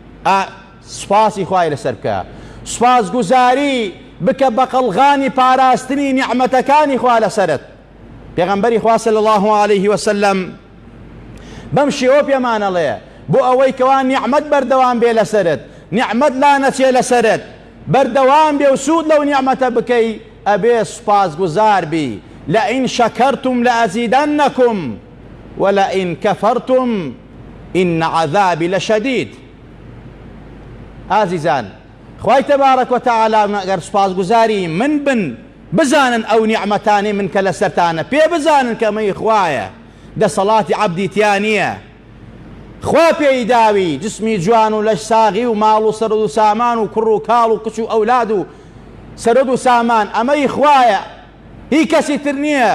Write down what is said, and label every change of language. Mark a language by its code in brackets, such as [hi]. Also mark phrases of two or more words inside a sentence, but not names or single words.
[ckb] سوپاسی خوای لەسەر بکە، سوپاس گوزاری بکە بە قەڵغانی پاراستنی نیعمەتەکانی خوا لەسەرت. پێغەمبەری خوا [ar] صلی الله عليه وسلم [ckb] بەم شێوە پێمانەڵێ بۆ ئەوەی کەوا نیعمەت بەردەوام بێ لەسەرت، نیعمەت لا نەچێ لەسەرت، بەردەوام بێ و سوود لەو نیعمەتە بکەی، ئەبێ سوپاس گوزار بی. [ar] لئن شكرتم لأزيدنكم ولئن كفرتم إن عذابي لشديد. [ckb] عزيزان، خوای [ar] تبارك وتعالى [ckb] ئەگەر سوپاس گوزاری من بن، بزانن ئەو نیعمەتانەی من کە لەسەرتانە، پێ بزانن کە ئەمەی خوایە، دەسەڵاتی عەبدی تیا نییە. خوا پێی داوی جسمی جوان و لەش ساغی و ماڵ و سەرۆ و سامان و کوڕ و کاڵ و کچ و ئەولاد و سەرۆ و سامان، ئەمەی خوایە، هی کەسی تر نییە.